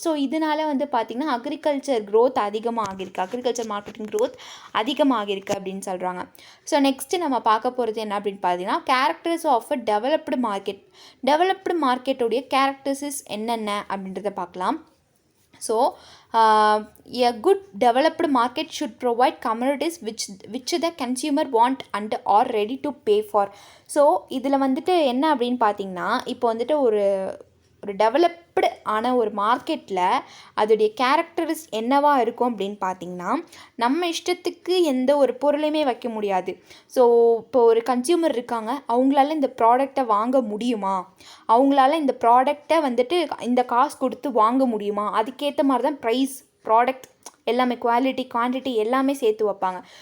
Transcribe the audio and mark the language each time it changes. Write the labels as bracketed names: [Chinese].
[Tamil] So இதனால் வந்து பார்த்திங்கன்னா agriculture growth அதிகமாகிருக்கு, agriculture marketing growth அதிகமாகிருக்கு அப்படின்னு சொல்கிறாங்க. ஸோ நெக்ஸ்ட்டு நம்ம பார்க்க போகிறது என்ன அப்படின்னு பார்த்தீங்கன்னா, [English] Characters of a developed market. [Tamil] Developed மார்க்கெட்டுடைய characteristics என்னென்ன அப்படின்றத பார்க்கலாம். [English] So a good developed market should provide commodities which the consumer want and are ready to pay for. [Tamil] So இதில் வந்துட்டு என்ன அப்படின்னு பார்த்தீங்கன்னா, இப்போ வந்துட்டு ஒரு டெவலப்டு ஆன ஒரு மார்க்கெட்டில் அதோடைய கேரக்டரிஸ் என்னவா இருக்கும் அப்படின்னு பார்த்திங்கன்னா, நம்ம இஷ்டத்துக்கு எந்த ஒரு பொருளையுமே வைக்க முடியாது. ஸோ இப்போ ஒரு கன்சியூமர் இருக்காங்க, அவங்களால இந்த ப்ராடக்டை வாங்க முடியுமா, அவங்களால இந்த ப்ராடக்டை வந்துட்டு இந்த காசு கொடுத்து வாங்க முடியுமா, அதுக்கேற்ற மாதிரி தான் ப்ரைஸ், ப்ராடக்ட் எல்லாமே, குவாலிட்டி, குவான்டிட்டி எல்லாமே சேர்த்து வைப்பாங்க.